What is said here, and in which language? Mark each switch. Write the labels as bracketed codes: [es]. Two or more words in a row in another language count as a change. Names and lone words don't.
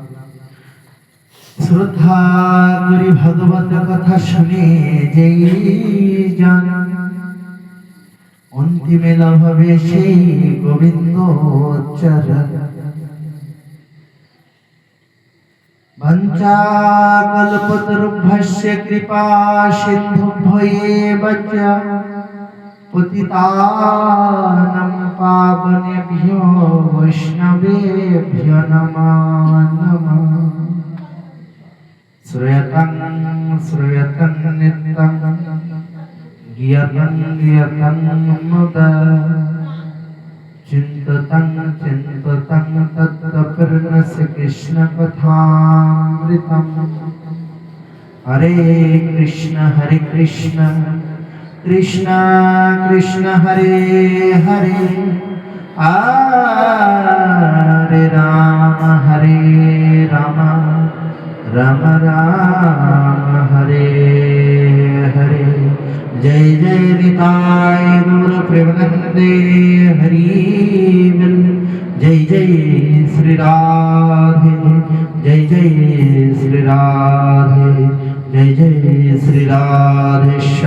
[bn] শ্রদ্ধা করি ভাগবত কথা শুনে যেই জন অন্তিমে লাভ হবে সেই গোবিন্দ চরণ। [sa] বঞ্চাকল্পতরুভ্যস্য কৃপা সিন্ধুভ্যেব চ পতিতানাং পাবনেভ্যো বৈষ্ণবেভ্যো নমো নমঃ। শ্রয়তং শ্রয়তং নিত্যং জ্ঞাতং জ্ঞাতং মুদা চিন্ততং চিন্ততং তত্ত্বপূর্ণস্য কৃষ্ণ কথামৃতম। হরে কৃষ্ণ কৃষ্ণ কৃষ্ণ হরে হরে, হরে রাম রাম রাম হরে হরে। [bn] জয় জয় নিতাই গৌর প্রেমানন্দে হরি বোল। [hi] जय जय श्री राधे, जय जय श्री राधे, जय जय श्री राधे श्याम।